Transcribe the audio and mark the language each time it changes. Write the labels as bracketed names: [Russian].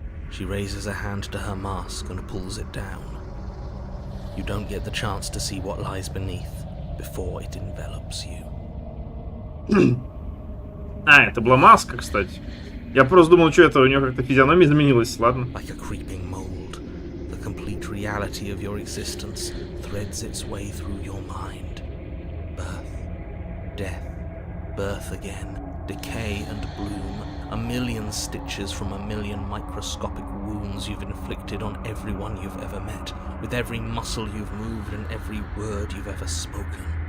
[English] She raises a hand to her mask and pulls it down. You don't get the chance to see what lies beneath before it envelops you. [Russian] А, это была маска, кстати. Я просто думал, что это у нее как-то физиономия изменилась, ладно. [English] Like a creeping mold, the complete reality of your existence threads its way through your mind. Birth, death, birth again, decay and bloom, a million stitches from a million microscopic wounds you've inflicted on everyone you've ever met, with every muscle you've moved and every word you've ever spoken.